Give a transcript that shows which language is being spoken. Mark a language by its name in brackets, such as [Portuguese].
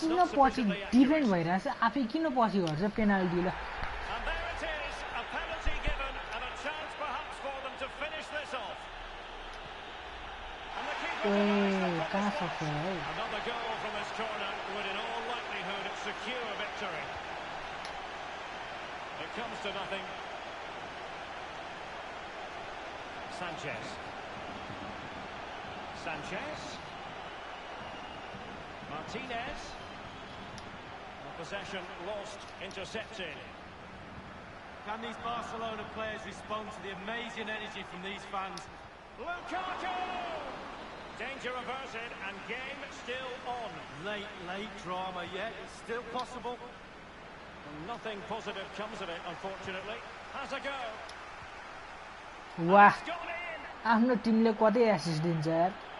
[Nepali] किन पछि डिफेन्ड भइरहेछ आफै किन पछि गर्छ पेनाल्टी ल [English] And there it is, a penalty given and a chance perhaps for them to finish this off. And the keeper [Nepali] कहाँ सक्छ है [English] another goal from this corner would in all likelihood secure victory. It comes to nothing. Sanchez. Sanchez. Martinez. The possession lost, intercepted. Can these Barcelona players respond to the amazing energy from these fans? Lukaku! Danger averted and game still on. Late drama yet. It's still possible. Nothing positive comes of it, unfortunately. Has a go. [Nepali] वाह [English] It's gone in. [Nepali] आफ्नो टिमले कतै assist दिन्छ यार